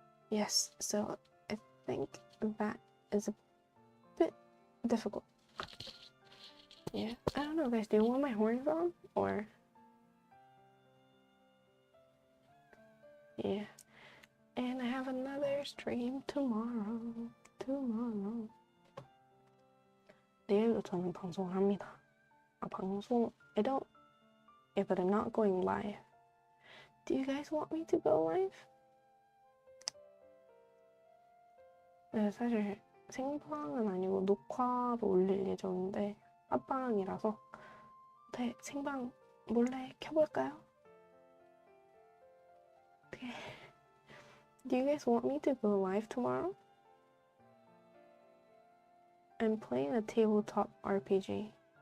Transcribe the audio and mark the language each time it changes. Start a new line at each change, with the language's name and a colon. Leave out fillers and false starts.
English: Yes, so I think that is a bit difficult. Yeah, I don't know guys, do you want my horns on? Or... yeah. And I have another stream tomorrow.
Korean: 내일도 저는 방송을 합니다.
English: I don't... yeah, but I'm not going live. Do you guys want me to go live?
Korean: 네, 사실 생방은 아니고 녹화로 올릴 예정인데 합방이라서 네, 생방 몰래 켜볼까요?
English: Okay. Do you guys want me to go live tomorrow? I'm playing a tabletop RPG.